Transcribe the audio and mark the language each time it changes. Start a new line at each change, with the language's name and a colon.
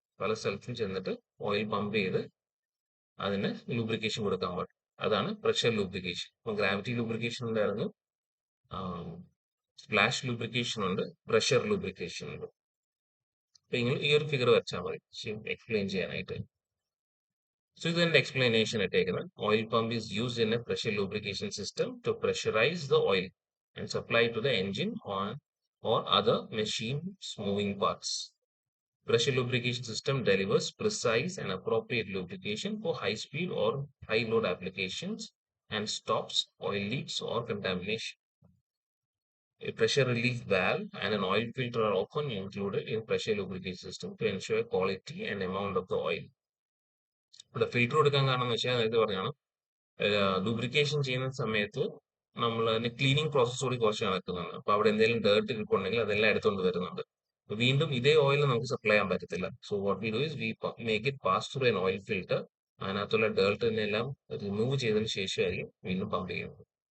Malayalam: പല സ്ഥലത്തും ചെന്നിട്ട് ഓയിൽ പമ്പ് ചെയ്ത് അതിന് ലൂബ്രിക്കേഷൻ കൊടുക്കാൻ പറ്റും. അതാണ് പ്രഷർ ലൂബ്രിക്കേഷൻ. ഗ്രാവിറ്റി ലൂബ്രിക്കേഷൻ ഉണ്ടായിരുന്നു, സ്പ്ലാഷ് ലൂബ്രിക്കേഷൻ ഉണ്ട്, പ്രഷർ ലൂബ്രിക്കേഷൻ ഉണ്ട്. അപ്പൊ നിങ്ങൾ ഈ ഒരു ഫിഗർ വെച്ചാൽ മതി എക്സ്പ്ലെയിൻ ചെയ്യാനായിട്ട്.
English: So then the explanation taken. Oil pump is used in a pressure lubrication system to pressurize the oil and supply to the engine or other machine's moving parts. Pressure lubrication system delivers precise and appropriate lubrication for high speed or high load applications and stops oil leaks or contamination. A pressure relief valve and an oil filter are often included in pressure lubrication system to ensure quality and amount of the oil.
Malayalam: ഇവിടെ filter കൊടുക്കാൻ കാരണം എന്ന് വെച്ചാൽ നേരത്തെ പറഞ്ഞാണ്, lubrication ചെയ്യുന്ന സമയത്ത് നമ്മൾ അതിന് ക്ലീനിങ് പ്രോസസ് കൂടി കുറച്ച് നടക്കുന്നുണ്ട്. അപ്പൊ അവിടെ എന്തെങ്കിലും ഡേർട്ട് ഇരിപ്പുണ്ടെങ്കിൽ അതെല്ലാം എടുത്തുകൊണ്ട് വരുന്നുണ്ട്. വീണ്ടും ഇതേ ഓയിൽ നമുക്ക് സപ്ലൈ ചെയ്യാൻ പറ്റത്തില്ല.
English: So what we do is we make it pass through an oil filter.
Malayalam: അതിനകത്തുള്ള ഡേർട്ടിനെല്ലാം റിമൂവ് ചെയ്തതിന് ശേഷമായിരിക്കും വീണ്ടും പമ്പ് ചെയ്യുന്നത്.